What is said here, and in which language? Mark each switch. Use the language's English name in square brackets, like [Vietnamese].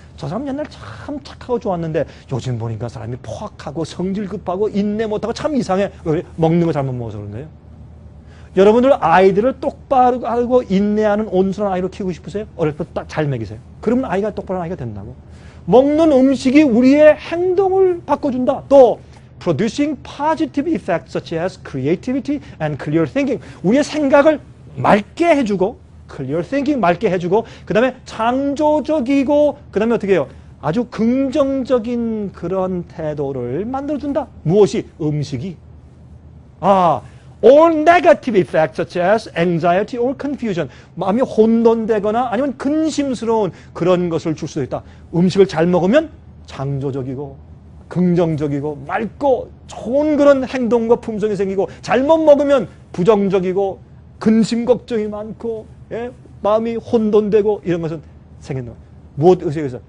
[Korean] 저 사람 옛날 참 착하고 좋았는데 요즘 보니까 사람이 포악하고 성질 급하고 인내 못하고 참 이상해. 왜? 먹는 거 잘못 먹어서 그런 거예요. 여러분들 아이들을 똑바로 하고 인내하는 온순한 아이로 키우고 싶으세요? 어릴 때 딱 잘 먹이세요. 그러면 아이가 똑바른 아이가 된다고. 먹는 음식이 우리의 행동을 바꿔준다. [English] 또 producing positive effects such as creativity and clear thinking. [Korean] 우리의 생각을 맑게 해주고 [English] clear thinking [Korean] 맑게 해주고 그 다음에 창조적이고 그 다음에 어떻게 해요? 아주 긍정적인 그런 태도를 만들어준다. 무엇이? 음식이. [English] or negative effects such as anxiety or confusion. [Korean] 마음이 혼돈되거나 아니면 근심스러운 그런 것을 줄 수도 있다. 음식을 잘 먹으면 창조적이고 긍정적이고 맑고 좋은 그런 행동과 품성이 생기고 잘못 먹으면 부정적이고 근심 걱정이 많고 마음이 혼돈되고 이런 것은 생긴다. 무엇 의식에서?